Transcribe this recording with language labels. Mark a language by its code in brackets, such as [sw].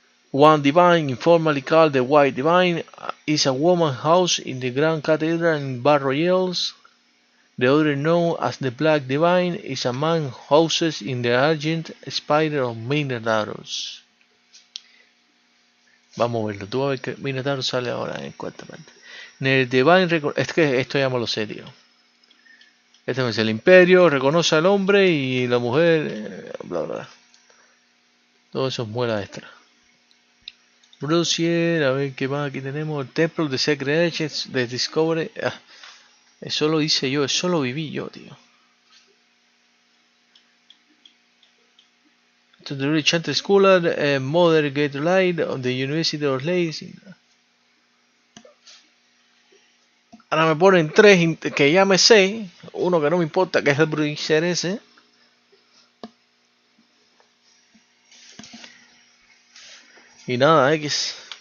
[en] One Divine, informally called the White Divine, is a woman housed in the Grand Cathedral in Bar Royales. The other, known as the Black Divine, is a man housed in the Argent Spider of Minotaurus. [es] Vamos a verlo, tú vas a ver que Minotaurus sale ahora en cuarta parte. En el Divine, es que esto ya me lo sé, tío. Este es el Imperio, reconoce al hombre y la mujer, bla bla. Todo eso es muela extra. Brucier, a ver qué más aquí tenemos. El Templo de Secret Edges de Discovery. Eso lo hice yo, eso lo viví yo, tío. [en] To the Enchanted Scholar, Mother Gate Light of the University of Leeds. [es] Ahora me ponen 3 que ya me sé. Uno que no me importa, que es el Bruiser ese. Y nada, X.